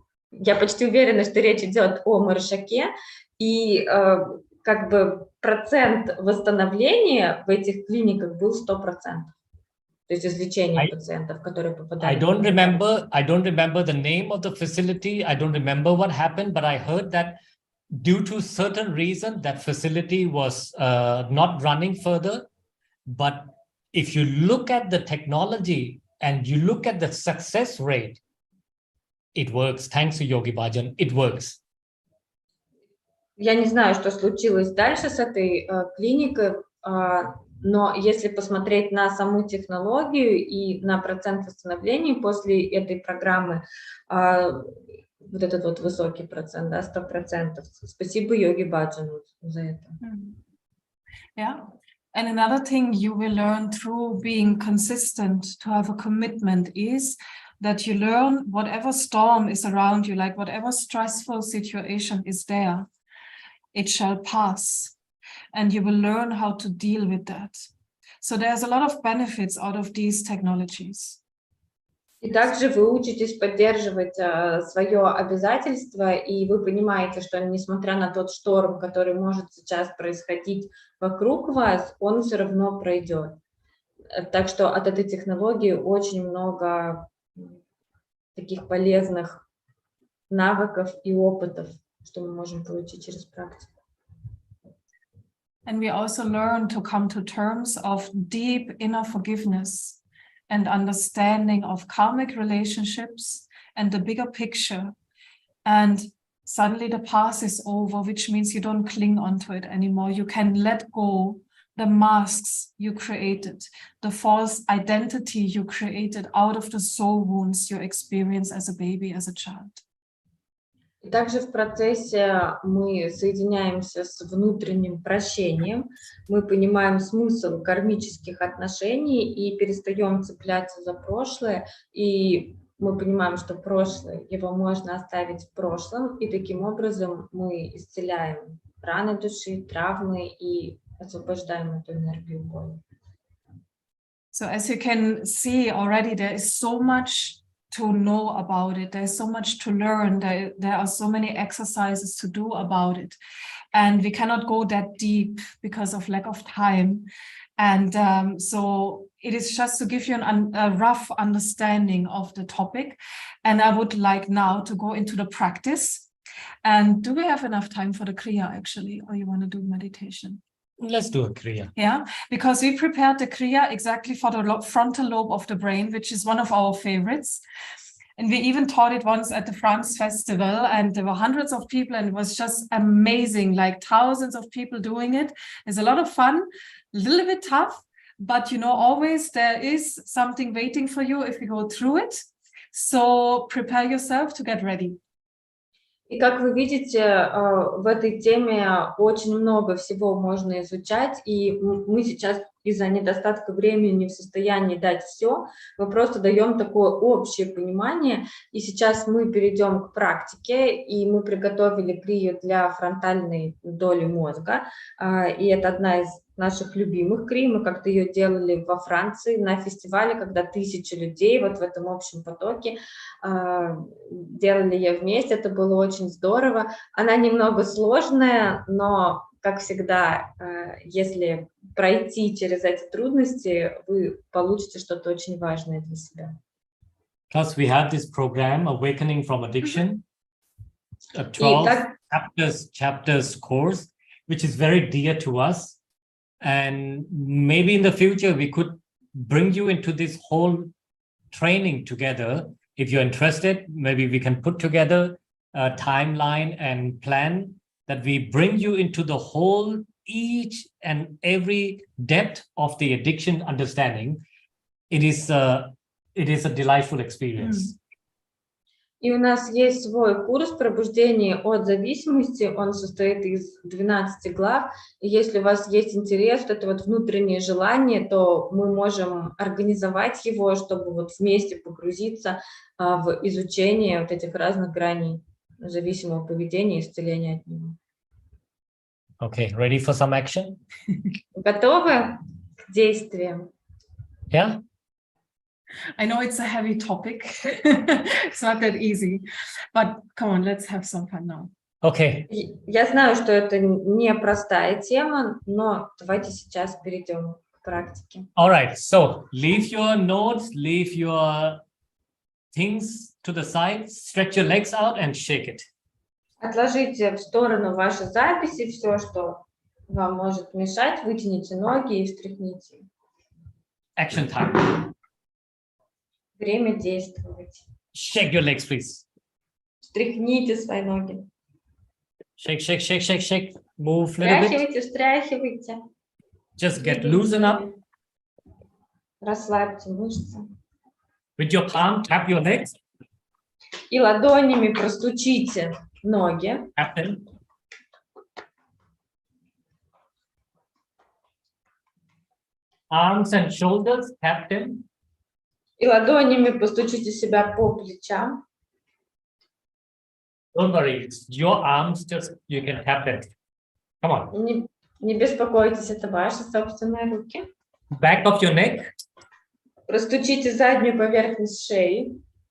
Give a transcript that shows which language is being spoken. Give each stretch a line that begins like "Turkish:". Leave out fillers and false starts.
Russian: Я почти уверена, что речь идет о Маршаке, и как бы процент восстановления в этих клиниках был 100%. То есть излечение пациентов, которые попадали.
English: I don't remember the name of the facility. I don't remember what happened, but I heard that due to certain reason, that facility was not running further. But if you look at the technology and you look at the success rate, it works. Thanks to Yogi Bhajan, it works.
Russian: Я не знаю, что случилось дальше с этой клиникой, но если посмотреть на саму технологию и на процент восстановления после этой программы, вот этот вот высокий процент, да, 100%. Спасибо Йоги Баджану за это.
English: Yeah. And another thing you will learn through being consistent, to have a commitment, is that you learn whatever storm is around you, like whatever stressful situation is there, it shall pass. And you will learn how to deal with that. So there's a lot of benefits out of these technologies.
Russian: И также вы учитесь поддерживать свое обязательство, и вы понимаете, что несмотря на тот шторм, который может сейчас происходить вокруг вас, он все равно пройдет. Так что от этой технологии очень много таких полезных навыков и опытов, что мы можем получить через практику.
English: And we also learn to come to terms of deep inner forgiveness and understanding of karmic relationships and the bigger picture. And suddenly the past is over, which means you don't cling onto it anymore. You can let go the masks you created, the false identity you created out of the soul wounds you experienced as a baby, as a child.
Russian: И также в процессе мы соединяемся с внутренним прощением, мы понимаем смысл кармических отношений и перестаем цепляться за прошлое, и мы понимаем, что прошлое, его можно оставить в прошлом, и таким образом мы исцеляем раны души, травмы и освобождаем эту энергию боли.
English: So as you can see already, there is so much to know about it. There's so much to learn. There are so many exercises to do about it. And we cannot go that deep because of lack of time. And so it is just to give you a rough understanding of the topic. And I would like now to go into the practice. And do we have enough time for the Kriya actually, or you want to do meditation? Let's do a Kriya. Yeah, because we prepared the Kriya exactly for the frontal lobe of the brain, which is one of our favorites. And we even taught it once at the France Festival, and there were hundreds of people, and it was just amazing, like thousands of people doing it. It's a lot of fun, a little bit tough, but you know, always there is something waiting for you if you go through it. So prepare yourself to get ready.
Russian: И как вы видите, в этой теме очень много всего можно изучать, и мы сейчас из-за недостатка времени не в состоянии дать все, мы просто даем такое общее понимание, и сейчас мы перейдем к практике, и мы приготовили крию для фронтальной доли мозга, и это одна из наших любимых крий, мы как-то ее делали во Франции на фестивале, когда 1000 людей вот в этом общем потоке делали ее вместе, это было очень здорово. Она немного сложная, но, как всегда, если пройти через эти трудности, вы получите что-то очень важное для себя.
English: Plus, we have this program, Awakening from Addiction, a
Russian: И 12 так,
English: chapters course, which is very dear to us. And maybe in the future, we could bring you into this whole training together. If you're interested, maybe we can put together a timeline and plan that we bring you into the whole, each and every depth of the addiction understanding. It is a delightful experience.
Russian: и у нас есть свой курс пробуждения от зависимости, он состоит из 12 глав, и если у вас есть интерес, вот это вот внутреннее желание, то мы можем организовать его, чтобы вот вместе погрузиться в изучение вот этих разных граней зависимого поведения и исцеления от него.
English: Okay, ready for some action?
Russian: Готовы к действиям?
English: Yeah? I know it's a heavy topic. It's not that easy, but come on, let's have some fun now. Okay.
Russian: Я знаю, что это непростая тема, но давайте сейчас перейдем к практике.
English: All right. So leave your notes, leave your things to the side, stretch your legs out and shake it.
Russian: Отложите в сторону ваши записи, все, что вам может мешать, вытяните ноги и встряхните.
English: Action time.
Russian: Время действовать.
English: Shake your legs, please.
Russian: Встряхните свои ноги.
English: Shake, shake, shake, shake, shake. Move a little bit.
Russian: Встряхивайте, встряхивайте.
English: Just get loosen up.
Russian: Расслабьте мышцы.
English: With your palm, tap your legs.
Russian: И ладонями простучите ноги.
English: Tap them. Arms and shoulders, tap them.
Russian: И ладонями постучите себя по плечам.
English: Don't worry, it's your arms, just you can tap them. Come on.
Russian: Не беспокойтесь, это ваши собственные руки.
English: Back of your neck.
Russian: Простучите заднюю поверхность шеи.